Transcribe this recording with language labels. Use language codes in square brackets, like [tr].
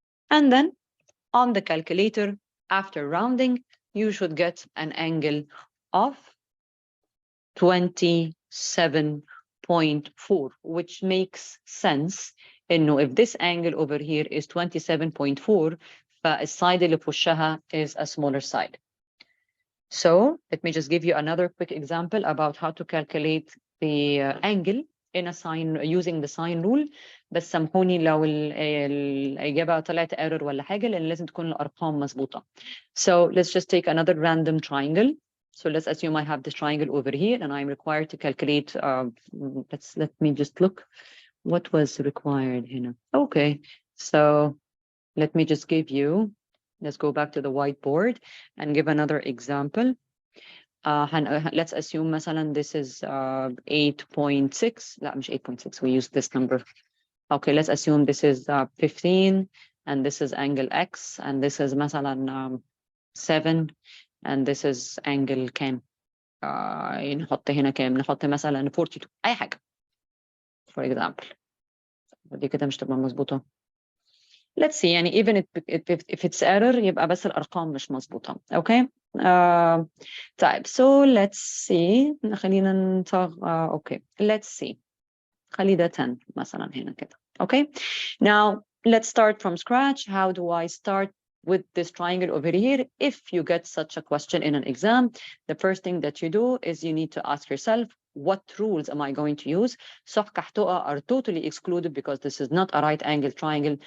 [en] And then on the calculator, after rounding, you should get an angle of 27.4, which makes sense. [ar] إنه [en] if this angle over here is 27.4, [ar] فالside اللي بوشها [en] is a smaller side. So let me just give you another quick example about how to calculate the angle in a sine using the sine rule. [ar] بس سامحوني لو الإجابة طلعت error ولا حاجة لأن لازم تكون الأرقام مظبوطة. [en] So let's just take another random triangle. So let's assume I have this triangle over here and I'm required to calculate, let me just look. What was required here? Okay, so let me just give you, let's go back to the whiteboard and give another example. Let's assume مثلا this is 8.6. [ar] لا مش [en] 8.6, we use this number. Okay, let's assume this is 15 and this is angle X and this is مثلا 7 and this is angle [ar] كام؟ نحط هنا كام؟ نحط مثلا 42 أي حاجة. [en] For example. [ar] دي كده مش تبقى مظبوطة. [en] let's see [ar] يعني [en] even if it's error [ar] يبقى بس الأرقام مش مظبوطة. [en] Okay. [ar] طيب [en] so let's see [ar] خلينا [en] okay let's see [ar] خلي ده 10 مثلا هنا كده. [en] Okay. Now let's start from scratch. How do I start with this triangle over here? If you get such a question in an exam, the first thing that you do is you need to ask yourself, what rules am I going to use? صح كحتوقة are totally excluded because this is not a right angle triangle.